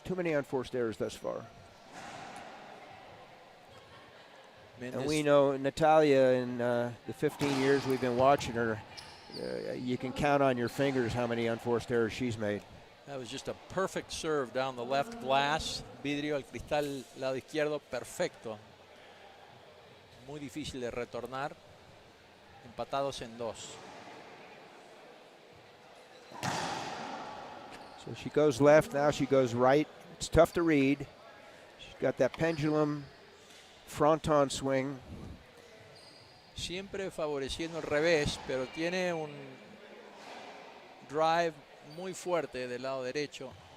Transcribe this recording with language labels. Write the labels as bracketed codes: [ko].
[en] Too many unforced errors thus far. Mendez. And we know Natalia, in the 15 years we've been watching her, you can count on your fingers how many unforced errors she's made. That was just a perfect serve down the left glass. [es] Vidrio, el cristal lado izquierdo, perfecto. Muy difícil de retornar. Empatados en 2. [en] So she goes left, now she goes right. It's tough to read. She's got that pendulum fronton swing. [es] Siempre favoreciendo el revés, pero tiene un drive muy fuerte del lado derecho.